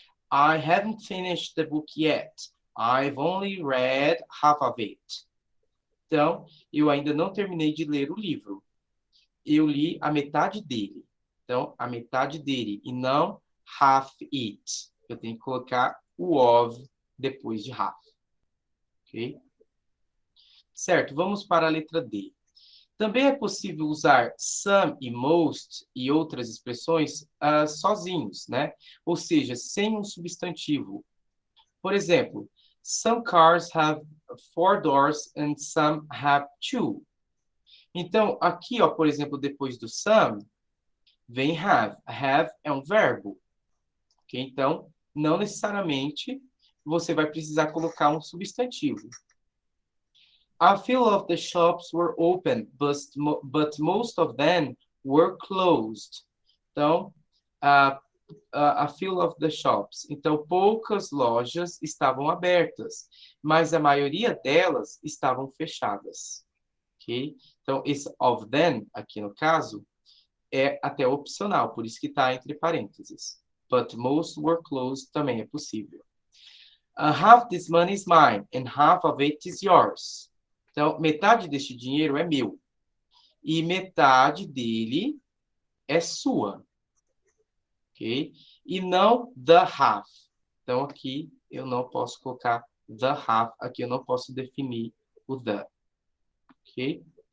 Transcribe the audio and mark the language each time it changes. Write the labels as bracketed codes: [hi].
[en] I haven't finished the book yet. I've only read half of it. [pt] Então, eu ainda não terminei de ler o livro. Eu li a metade dele. Então, a metade dele e não [en] half it. [pt] Eu tenho que colocar o of depois de half. Ok? Certo, vamos para a letra D. Também é possível usar some e most e outras expressões sozinhos, né? Ou seja, sem um substantivo. Por exemplo, [en] some cars have 4 doors and some have 2. [pt] Então, aqui, ó, por exemplo, depois do some, vem have. Have é um verbo. Okay? Então, não necessariamente você vai precisar colocar um substantivo. [en] A few of the shops were open, but most of them were closed. [pt] Então, [en] a few of the shops. [pt] Então, poucas lojas estavam abertas, mas a maioria delas estavam fechadas. Ok? Então, esse [en] of them, [pt] aqui no caso, é até opcional, por isso que está entre parênteses. [en] But most were closed [pt] também é possível. [en] Half this money is mine, and half of it is yours. [pt] Então, metade deste dinheiro é meu. E metade dele é sua. Ok? E não [en] the half. [pt] Então, aqui eu não posso colocar the half. Aqui eu não posso definir o the. Ok?